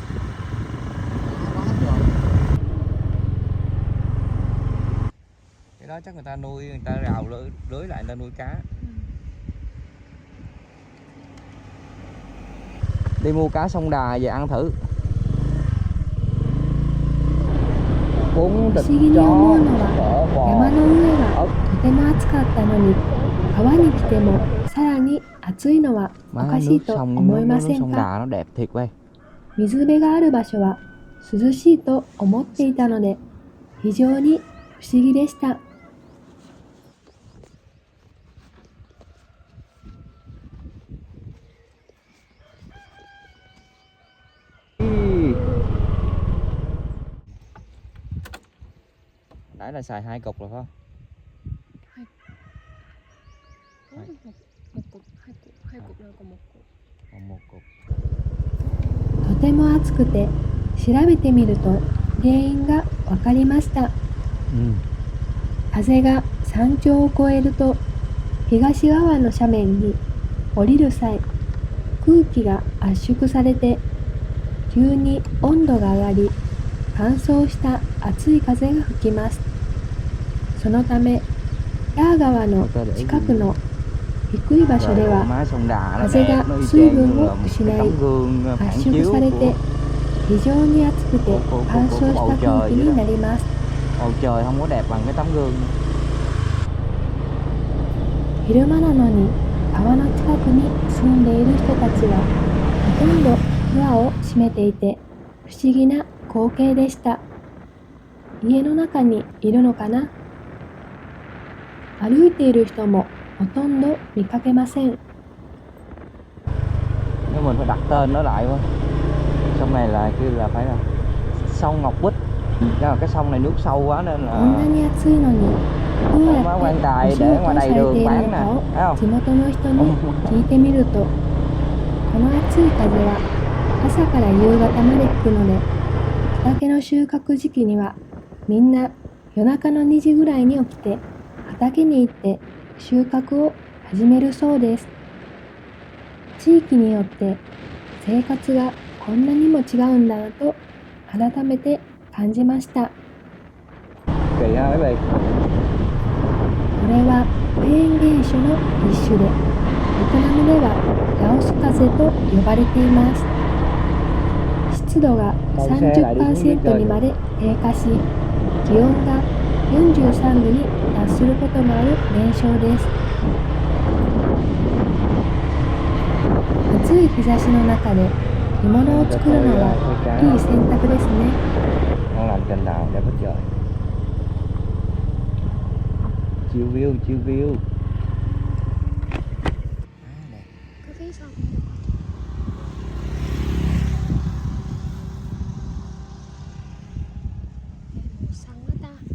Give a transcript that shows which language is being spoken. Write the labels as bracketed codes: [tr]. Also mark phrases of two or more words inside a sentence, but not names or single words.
[vi] Cái đó chắc người ta nuôi, người ta rào lưới lại, người ta nuôi cá. Đi mua cá sông Đà về ăn thử. [ja] 不思議に思うのは、山の上はとても暑かったのに、川に来てもさらに暑いのはおかしいと思いません [vi] sông [ja] か？ [vi] Đà nó đẹp thiệt vậy. [ja] 水辺がある場所は涼しいと思っていたので、非常に不思議でした。 [vi] Nãy là xài 2 cục rồi phải không? 1cục. [ja] とても暑くて、調べてみると原因が分かりました。風が山頂を越えると、東側の斜面に降りる際、空気が圧縮されて、急に温度が上がり、乾燥した熱い風が吹きます。そのため、ダー川の近くの低い場所では風が水分を失い、圧縮されて非常に暑くて乾燥した空気になります。 [vi] Bầu trời không có đẹp bằng cái tấm gương. [ja] 昼間なのに川の近くに住んでいる人たちはほとんどドアを閉めていて、不思議な光景でした。家の中にいるのかな？歩いている人もほとんど見かけません。 [vi] Nhưng mình phải đặt tên nó lại quá. Sông này là kêu là phải là sông Ngọc Bích. Nhưng mà cái sông này nước sâu quá nên là [ja] こんなに暑いのにどうやってお仕事をされているのかを地元の人に聞いてみると、この暑い風は朝から夕方まで吹くので、畑の収穫時期にはみんな夜中の2時ぐらいに起きて畑に行って収穫を始めるそうです。地域によって生活がこんなにも違うんだなと改めて感じました。 [vi] Kỳ ha mấy vị. [ja] これはフェーン現象の一種で、ベトナムではラオス風と呼ばれています。湿度が 30% にまで低下し、気温が43度に達することもある現象です。暑い日差しの中で煮物を作るのはいい選択ですね。 [vi] Ngon lành cành đào đẹp hết trời. Chiêu view, chiêu view. Có phía sau xăng đó ta.